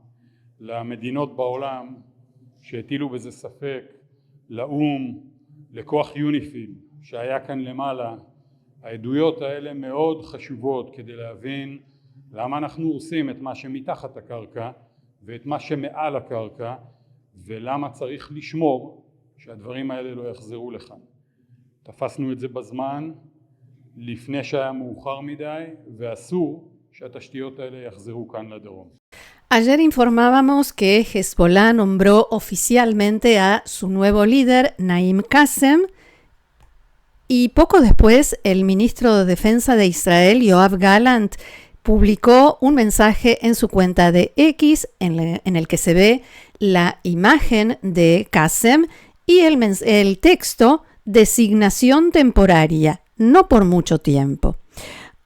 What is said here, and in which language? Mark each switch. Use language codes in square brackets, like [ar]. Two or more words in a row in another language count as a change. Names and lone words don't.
[he] למדינות בעולם שהטילו בזה ספק, לאום, לכוח יוניפיל שהיה כאן למעלה, העדויות האלה מאוד חשובות כדי להבין למה אנחנו עושים את מה שמתחת הקרקע ואת מה שמעל הקרקע, ולמה צריך לשמור שהדברים האלה לא יחזרו לכאן. תפסנו את זה בזמן לפני שהיה מאוחר מדי, ואסור שהתשתיות האלה יחזרו כאן לדרום. [es] Ayer informábamos que Hezbollah nombró oficialmente a su nuevo líder, Naim Qassem, y poco después el ministro de Defensa de Israel, Yoav Gallant, publicó un mensaje en su cuenta de X en el que se ve la imagen de Qassem y el texto designación temporaria, no por mucho tiempo.